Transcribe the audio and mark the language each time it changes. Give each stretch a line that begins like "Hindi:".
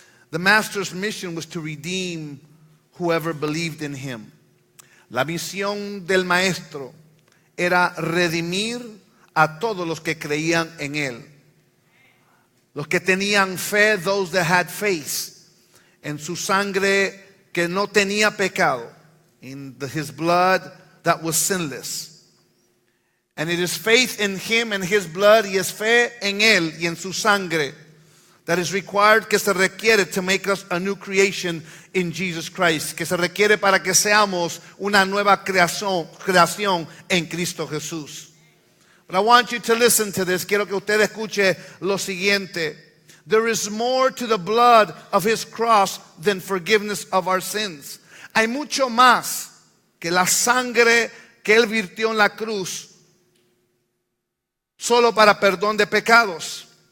English: The master's mission was to redeem whoever believed in him.
Spanish: La misión del maestro era redimir a todos los que creían en él. Los que tenían fe,
English: those that had faith,
Spanish: en su sangre que no tenía pecado,
English: in his blood that was sinless. And it is faith in him and his blood,
Spanish: y es fe en él y en su sangre,
English: that is required,
Spanish: que se requiere
English: to make us a new creation in Jesus Christ,
Spanish: que se requiere para que seamos una nueva creación en Cristo Jesús.
English: But I want you to listen to this.
Spanish: Quiero que usted escuche lo siguiente.
English: There is more to the blood of his cross than forgiveness of our sins.
Spanish: Hay mucho más que la sangre que él virtió en la cruz solo para perdón de pecados.